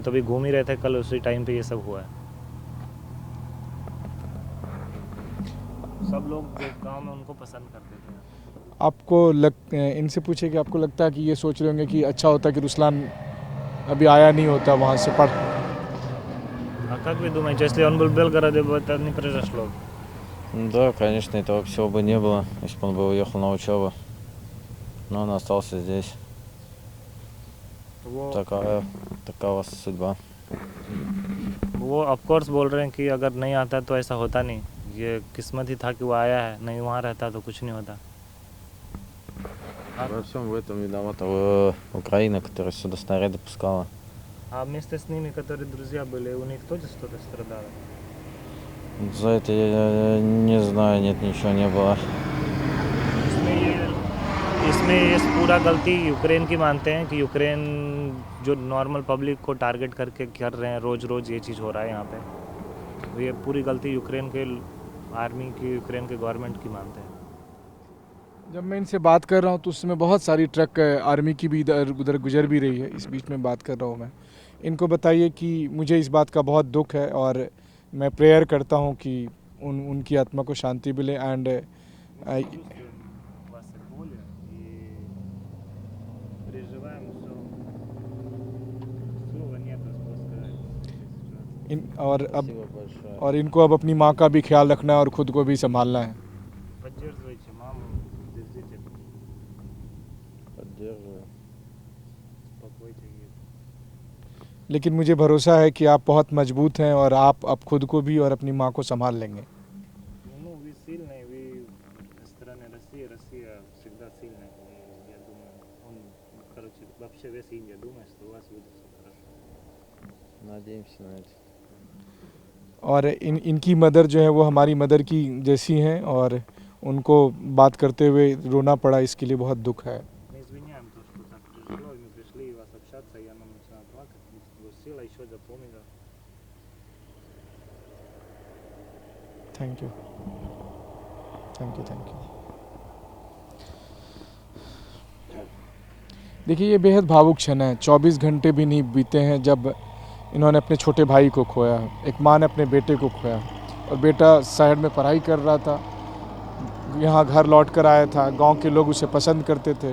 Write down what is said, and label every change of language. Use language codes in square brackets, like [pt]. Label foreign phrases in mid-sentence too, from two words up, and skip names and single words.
[hi] तो अभी घूम ही रहे थे, कल उसी टाइम पे ये सब हुआ है। सब लोग गांव में उनको पसंद करते थे। आपको इनसे पूछे कि आपको लगता है कि ये सोच रहे होंगे कि अच्छा होता कि रुस्लान अभी आया नहीं होता वहाँ से पढ़? [ru] А как вы думаете, если он был в Белгороде, это не произошло? Да, конечно, этого всего бы не было, если бы он бы уехал на учебу. Но он остался здесь. [hi] वो [ru] Такова судьба. [hi] वो [en] of course [hi] बोल रहे हैं कि अगर नहीं आता तो ऐसा होता नहीं, ये किस्मत ही था कि वो आया है, नहीं वहाँ रहता तो कुछ नहीं होता। [ru] Во всем в этом виновата Украина, которая сюда снаряды пускала. А вместе с ними, которые друзья были, у них тоже что-то страдало? За это я не знаю, нет, ничего не было. [hi] इसमें ये पूरा गलती यूक्रेन की मानते हैं कि यूक्रेन जो [en] normal public [hi] को टारगेट करके कर रहे हैं, रोज़ ये चीज़ हो रहा है यहाँ पे। तो ये पूरी गलती यूक्रेन के आर्मी की, यूक्रेन के गवर्नमेंट की मानते हैं। जब मैं इनसे बात कर रहा हूँ तो उसमें बहुत सारी ट्रक आर्मी की भी इधर उधर गुजर भी रही है, इस बीच में बात कर रहा हूँ मैं। इनको बताइए कि मुझे इस बात का बहुत दुख है और मैं प्रेयर करता हूँ कि उनकी आत्मा को शांति मिले एंड [ru] Вас и боли, и переживаем все. Слова нету, что сказать. [hi] इन और अब [ru] Спасибо большое. [hi] और इनको अब अपनी माँ का भी ख्याल रखना है और ख़ुद को भी संभालना है। [ru] Поддерживайте маму, держите, Поддерживаю. успокойте ее. [hi] लेकिन मुझे भरोसा है कि आप बहुत मजबूत हैं और आप अब खुद को भी और अपनी माँ को संभाल लेंगे। [ru] Ну, вы сильный, вы с стороны России, Россия всегда сильная. И я думаю, вообще весь Индия думает, что у вас будет все хорошо. Надеемся на это. [hi] और इनकी मदर जो है वो हमारी मदर की जैसी हैं और उनको बात करते हुए रोना पड़ा, इसके लिए बहुत दुख है। [ru] Мы извиняем то, что так тяжело, и мы пришли вас общаться, я нам начинаю плакать, сила еще запомнила. [en] thank you, thank you, thank you. [hi] देखिए ये बेहद भावुक क्षण है। 24 घंटे भी नहीं बीते हैं जब इन्होंने अपने छोटे भाई को खोया, एक माँ ने अपने बेटे को खोया और बेटा शहर में पढ़ाई कर रहा था, यहाँ घर लौट कर आया था, गांव के लोग उसे पसंद करते थे।